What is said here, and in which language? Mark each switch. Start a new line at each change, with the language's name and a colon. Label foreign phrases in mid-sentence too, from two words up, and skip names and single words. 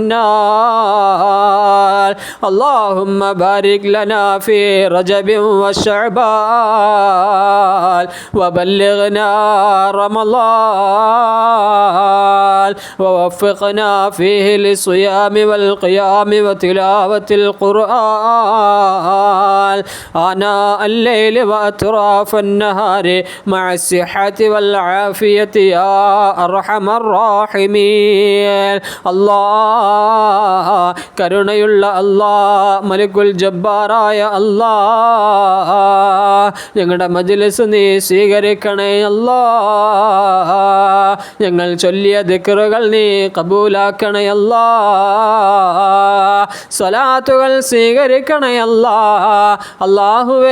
Arabic: النار اللهم بارك لنا في رجب وشعبان وبلغنا رمضان ووفقنا فيه للصيام والقيام وتلاوة القرآن آناء الليل وأطراف النهار مع الصحة والعافية يا أرحم الراحمين
Malayalam: الله കരുണയുള്ള അല്ലാഹ്
Arabic: ملك الجبار
Malayalam: അല്ലാഹ് ഞങ്ങളുടെ മജ്ലിസ് നീ സ്വീകരിക്കണേ അല്ലാഹ് ഞങ്ങൾ ചൊല്ലിയ ദിക്റുകൾ നീ കബൂലാക്കണേ അല്ലാഹ് സ്വലാത്തുകൾ സ്വീകരിക്കണേ അല്ലാഹ് അല്ലാഹുവേ